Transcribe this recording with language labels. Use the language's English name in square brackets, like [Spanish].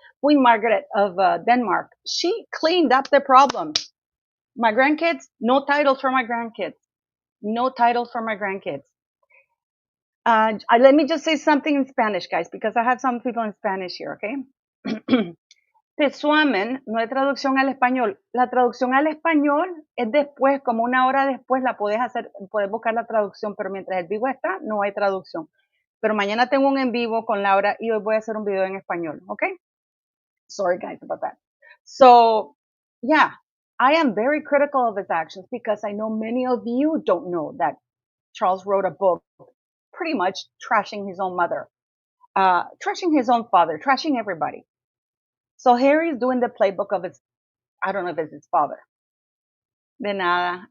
[English] Queen Margaret of Denmark, she cleaned up the problem. My grandkids, no titles for my grandkids. No titles for my grandkids. Let me just say something in Spanish, guys, because I have some people in Spanish here, okay? [Spanish] Tesuamen no hay traducción al español. La traducción al español es después, como una hora después la puedes hacer, puedes buscar la traducción, pero mientras el vivo está, no hay traducción. Pero mañana tengo un en vivo con Laura y hoy voy a hacer un video en español, okay? [English] Sorry, guys, about that. So, yeah, I am very critical of his actions because I know many of you don't know that Charles wrote a book pretty much trashing his own mother, trashing his own father, trashing everybody. So Harry is doing the playbook of his, I don't know if it's his father. [Spanish] De nada.